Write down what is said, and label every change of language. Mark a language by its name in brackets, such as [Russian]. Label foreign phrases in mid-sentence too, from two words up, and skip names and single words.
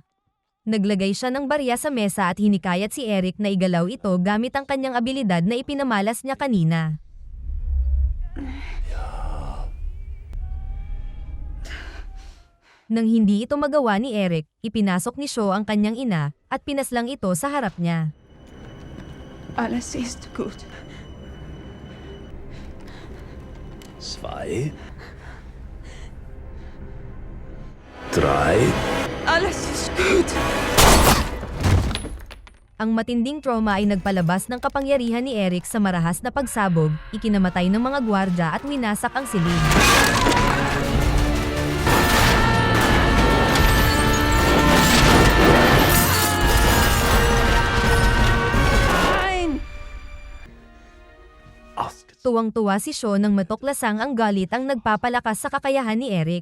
[Filipino] Naglagay siya ng barya sa mesa at hinikayat si Eric na igalaw ito gamit ang kanyang abilidad na ipinamalas niya kanina. Nang hindi ito magawa ni Eric, ipinasok ni Shaw ang kanyang ina, at pinaslang ito sa harap niya. [German] Alles ist gut. 2, 3. Alles ist gut. [Filipino] Ang matinding trauma ay nagpalabas ng kapangyarihan ni Eric sa marahas na pagsabog, ikinamatay ng mga gwardya at winasak ang silid. Tuwang-tuwa si Shaw nang matuklasang ang galit ang nagpapalakas sa kakayahan ni Eric.